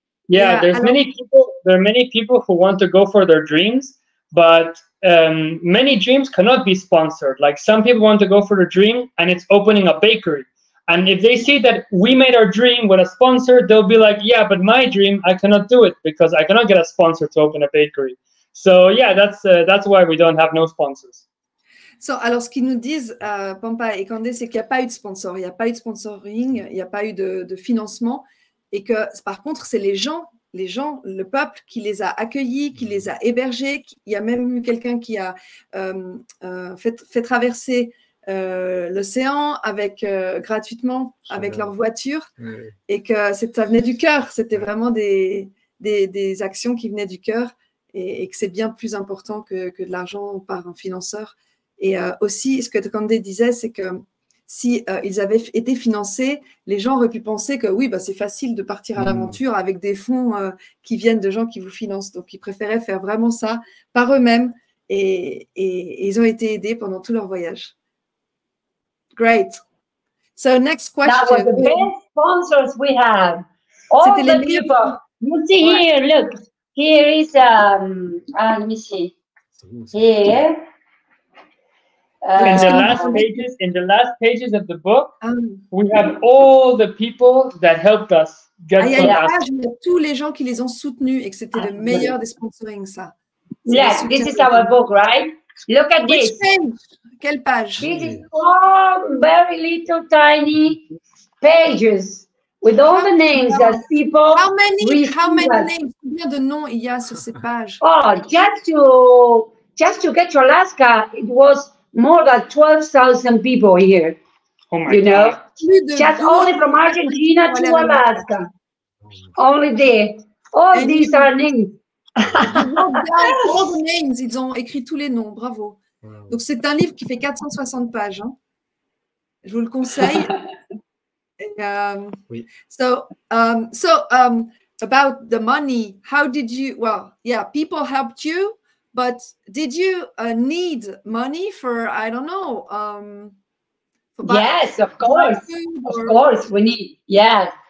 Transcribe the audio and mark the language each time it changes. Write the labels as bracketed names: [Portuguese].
[English] Yeah, there are many people who want to go for their dreams, but many dreams cannot be sponsored. Like some people want to go for the dream and it's opening a bakery. And if they see that we made our dream with a sponsor, they'll be like, yeah, but my dream, I cannot do it because I cannot get a sponsor to open a bakery. So yeah, that's why we don't have no sponsors. [French] Alors, ce qu'ils nous disent, Pampa et Candé, c'est qu'il n'y a pas eu de sponsor, il n'y a pas eu de sponsoring, il n'y a pas eu de financement, et que par contre, c'est les gens, le peuple qui les a accueillis, qui les a hébergés. Il y a même eu quelqu'un qui a fait traverser l'océan gratuitement avec leur voiture, et que ça venait du cœur. C'était vraiment des actions qui venaient du cœur, et que c'est bien plus important que de l'argent par un financeur. Et aussi, ce que Candé disait, c'est que si ils avaient été financés, les gens auraient pu penser que oui, c'est facile de partir à l'aventure avec des fonds qui viennent de gens qui vous financent. Donc, ils préféraient faire vraiment ça par eux-mêmes, et ils ont été aidés pendant tout leur voyage. [English] Great. So, next question. That was the best sponsors we have. All the people. You see here, look. Here is, let me see. Here. In the last pages of the book, we have all the people that helped us get [French] il y a tous les gens qui les ont soutenus, et que c'était le meilleur des sponsorings, ça. [English] Yes, this is our book, right? Look at this. [French] Page? Quelle page? [English] This is all very little tiny pages with all the names that people. How many names? [French] Combien de noms il y a sur ces pages? [English] Oh, just to get to Alaska, it was more than 12,000 people here. Oh my God. Just only from Argentina to Alaska. Only there. All these are names. All the names. [French] Ils ont écrit tous les noms. Bravo. Donc, c'est un livre qui fait 460 pages. Hein. Je vous le conseille. Oui. [English] So, about the money, how did you, people helped you. But did you need money for, I don't know, yes, of course. Of course, we need, yeah.